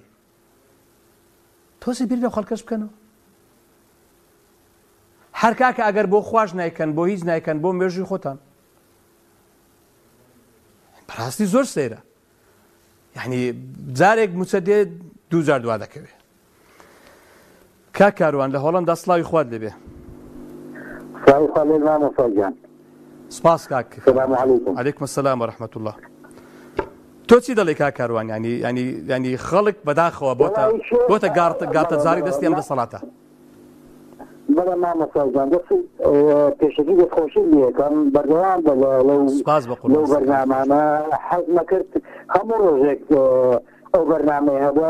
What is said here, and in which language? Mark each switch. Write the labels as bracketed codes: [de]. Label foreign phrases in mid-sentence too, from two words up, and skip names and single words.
[ckb] تۆزی بیر لەو خەڵکەش بکەنەوە. هەر کاکە ئەگەر بۆ خواش نایکەن، بۆ هیچ نایکەن، بۆ مێژووی خۆتان، بەڕاستی زۆر سەیرە. یعنی جارێک موچە دێ 2 جار دوا دەکەوێ. کاروان لە هۆڵەندا سڵاوی خوات لێبێ. سپاس کاک. [ar] السلام علیکم. علیکم السلام ورحمة الله. [ckb] تۆ چی دەڵێ کاروان؟ ینی خەڵک بەداخەوە بۆتە گاتە جاری دەستی ئەم دەسەڵاتە. بەڵێ مامۆستاجان دەست پێشەکی دەستخۆشی لێکم بەردەوام لەو بەرنامانە حەز نەکرد هەموو ڕۆژێک ئەو بەرنامەیە هەبووە